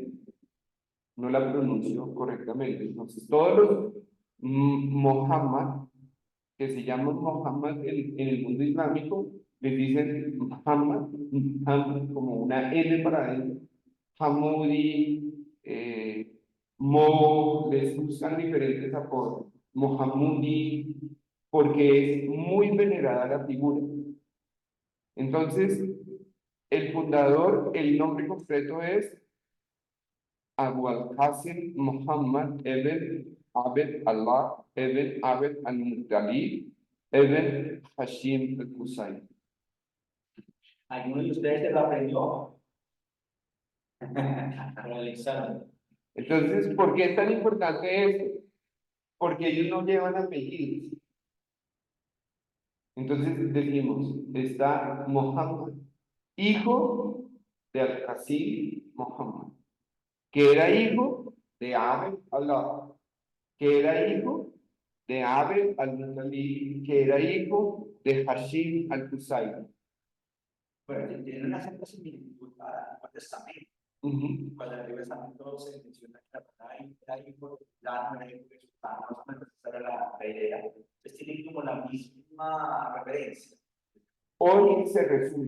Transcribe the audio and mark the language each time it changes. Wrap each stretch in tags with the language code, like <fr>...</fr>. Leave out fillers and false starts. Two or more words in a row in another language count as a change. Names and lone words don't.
<es>No la pronuncio correctamente. Entonces, todos los Muhammad, que se llaman Muhammad en el mundo islámico, les dicen Muhammad, Muhammad como una N para adentro, Hamudi, Mo, les buscan diferentes apodos, Mohammudi, porque es muy venerada la figura. Entonces, el fundador, el nombre completo es Abu al-Qasim Muhammad ibn Abd Allah ibn Abd al-Muttalib ibn Hashim al-Qusay. ¿Alguno de ustedes se lo aprendió? Para el examen. Entonces, ¿por qué es tan importante esto? Porque ellos no llevan apellidos. Entonces decimos, está Muhammad, hijo de Al-Qasim Muhammad, que era hijo de Abd Allah, que era hijo de Abd al-Muttalib, que era hijo de Hashim al-Qusay. Bueno, tiene una cierta similitud al Testamento. Cuando en el Antiguo Testamento se menciona que la palabra era hijo de fulano, era hijo de sultano, más o menos esa era la idea. Entonces tienen como la misma referencia. Hoy se resume.</es>